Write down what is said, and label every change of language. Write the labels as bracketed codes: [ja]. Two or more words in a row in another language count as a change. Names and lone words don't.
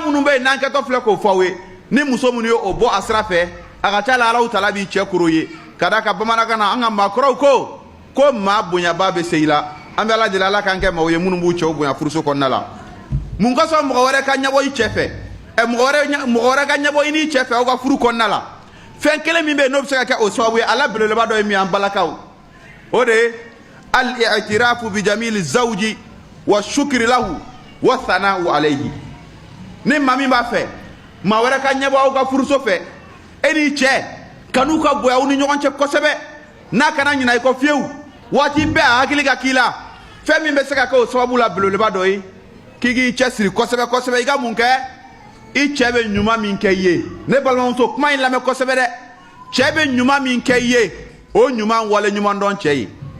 [bm] minnu bɛ yen n'an kɛtɔ filɛ k'o fɔ aw ye ni muso minnu ye o bɔ a sira fɛ a ka ca la [ar] الله تعالى [bm] b'i cɛ koro ye ka da ka bamanankan na an ka maakɔrɔw ko maa bonyaba bɛ se i la an bɛ ala deli ala k'an kɛ maaw ye minnu b'u cɛw bonya furuso kɔnɔna la mun ka sɔn mɔgɔ wɛrɛ ka ɲɛbɔ i cɛ fɛ mɔgɔ wɛrɛ ka ɲɛbɔ i n'i cɛ fɛ aw ka furu kɔnɔna la fɛn kelen min bɛ yen n'o bɛ se ka kɛ o sababu ye ala belebeleba dɔ ye min an balakaw o de ye [ar] الاعتراف بجميل الزوج وشكره والثناء عليه [bm] ni maa min b'a fɛ maa wɛrɛ ka ɲɛbɔ aw ka furuso fɛ e n'i cɛ kan'u ka bonya aw ni ɲɔgɔn cɛ kosɛbɛ n'a kana ɲinɛ i kɔ fiyewu waati bɛɛ a hakili ka k'i la fɛn min bɛ se ka kɛ o sababu la belebeleba dɔ ye k'i k'i cɛsiri kosɛbɛ kosɛbɛ i ka mun kɛ i cɛ bɛ ɲuman min kɛ i ye ne balimamuso kuma in lamɛn kosɛbɛ dɛ cɛ bɛ ɲuman min kɛ i ye o ɲuman wale ɲuman dɔn cɛ ye